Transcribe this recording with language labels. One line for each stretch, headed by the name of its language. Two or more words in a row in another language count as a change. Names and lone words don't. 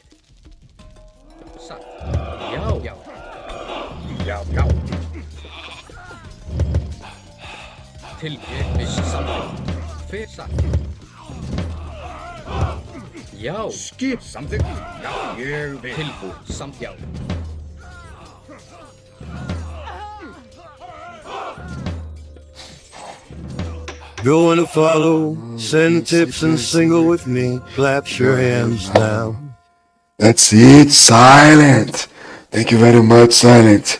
Icelandic: Satt. Já. Já. Já. Já. Til. Ég vil. Samþykkt. Hver satt? Já. Skip. Samþykkt. Já. Ég vil. Tilbú. Samt. Já.
English: Go and follow, send tips and single with me. Clap your hands now. That's it, Silent. Thank you very much, Silent.